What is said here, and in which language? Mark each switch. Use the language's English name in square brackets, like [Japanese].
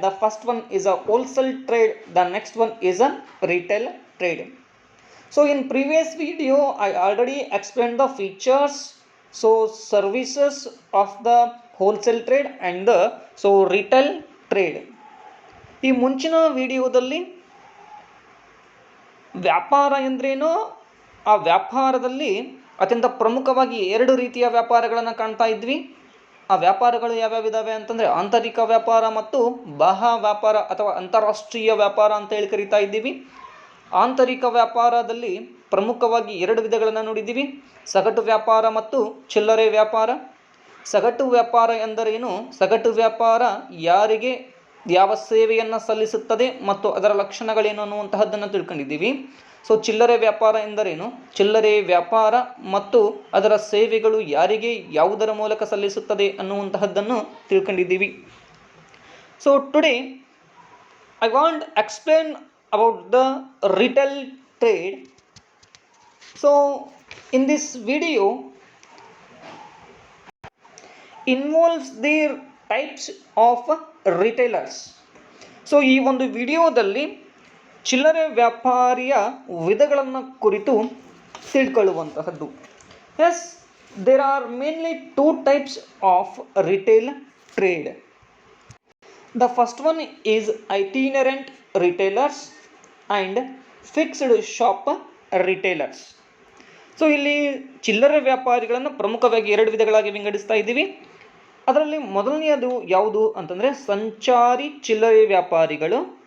[English] The first one is a wholesale trade, the next one is a retail trade. So in previous video I already explained the features, so services of the wholesale trade and the retail trade. [Kannada] ಈ ಮುಂಚಿನ ವಿಡಿಯೋದಲ್ಲಿ ವ್ಯಾಪಾರ ಎಂದ್ರೇನು, ಆ ವ್ಯಾಪಾರದಲ್ಲಿ ಅತ್ಯಂತ ಪ್ರಮುಖವಾಗಿ ಎರಡು ರೀತಿಯ ವ್ಯಾಪಾರಗಳನ್ನು ಕಾಣ್ತಾ ಇದ್ವಿ. ಆ ವ್ಯಾಪಾರಗಳು ಯಾವ್ಯಾವಿದಾವೆ ಅಂತಂದರೆ ಆಂತರಿಕ ವ್ಯಾಪಾರ ಮತ್ತು ಬಾಹ್ಯ ವ್ಯಾಪಾರ ಅಥವಾ ಅಂತಾರಾಷ್ಟ್ರೀಯ ವ್ಯಾಪಾರ ಅಂತ ಹೇಳಿ ಕರಿತಾ ಇದ್ದೀವಿ. ಆಂತರಿಕ ವ್ಯಾಪಾರದಲ್ಲಿ ಪ್ರಮುಖವಾಗಿ ಎರಡು ವಿಧಗಳನ್ನು ನೋಡಿದ್ದೀವಿ, ಸಗಟು ವ್ಯಾಪಾರ ಮತ್ತು ಚಿಲ್ಲರೆ ವ್ಯಾಪಾರ. ಸಗಟು ವ್ಯಾಪಾರ ಎಂದರೇನು, ಸಗಟು ವ್ಯಾಪಾರ ಯಾರಿಗೆ ಯಾವ ಸೇವೆಯನ್ನು ಸಲ್ಲಿಸುತ್ತದೆ ಮತ್ತು ಅದರ ಲಕ್ಷಣಗಳೇನು ಅನ್ನುವಂತಹದ್ದನ್ನು ತಿಳ್ಕೊಂಡಿದ್ದೀವಿ. ಸೊ ಚಿಲ್ಲರೆ ವ್ಯಾಪಾರ ಎಂದರೇನು, ಚಿಲ್ಲರೆ ವ್ಯಾಪಾರ ಮತ್ತು ಅದರ ಸೇವೆಗಳು ಯಾರಿಗೆ ಯಾವುದರ ಮೂಲಕ ಸಲ್ಲಿಸುತ್ತದೆ ಅನ್ನುವಂತಹದ್ದನ್ನು ತಿಳ್ಕೊಂಡಿದ್ದೀವಿ. [English] So today I want explain about the retail trade. So in this video involves the types of retailers. [Kannada] So ಈ ಒಂದು ವಿಡಿಯೋದಲ್ಲಿ ಚಿಲ್ಲರೆ ವ್ಯಾಪಾರಿಯ ವಿಧಗಳನ್ನು ಕುರಿತು ತಿಳ್ಕೊಳ್ಳುವಂತಹದ್ದು. [English] Yes, there are mainly two types of retail trade. The first one is itinerant retailers and fixed shop retailers. [Kannada] So ಇಲ್ಲಿ ಚಿಲ್ಲರೆ ವ್ಯಾಪಾರಿಗಳನ್ನು ಪ್ರಮುಖವಾಗಿ ಎರಡು ವಿಧಗಳಾಗಿ ವಿಂಗಡಿಸ್ತಾ ಇದ್ದೀವಿ. ಅದರಲ್ಲಿ ಮೊದಲನೆಯದು ಯಾವುದು ಅಂತಂದರೆ ಸಂಚಾರಿ ಚಿಲ್ಲರೆ ವ್ಯಾಪಾರಿಗಳು.